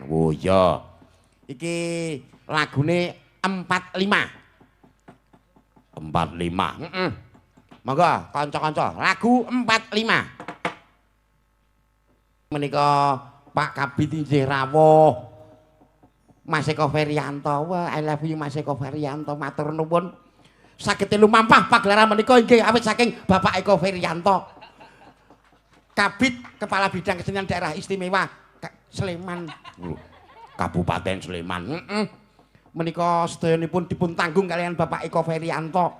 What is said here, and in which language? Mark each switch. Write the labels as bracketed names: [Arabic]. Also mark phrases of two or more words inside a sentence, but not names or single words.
[Javanese] Oh iya. Iki lagune 45. 45. Heeh. Monggo kanca-kanca, lagu 45. Menika Pak Kabid inggih rawuh. Mas Eko Ferianto. Wah, [English] I love you [Javanese] Mas Eko Ferianto. Matur nuwun. Saged lumampah pagelaran menika inggih awit saking Bapak Eko Ferianto. [Indonesian] Kabid Kepala Bidang Kesenian Daerah Istimewa Sleman. [Javanese] Kabupaten Sleman. Menika sedayanipun dipun tanggung kalian Bapak Eko Ferianto.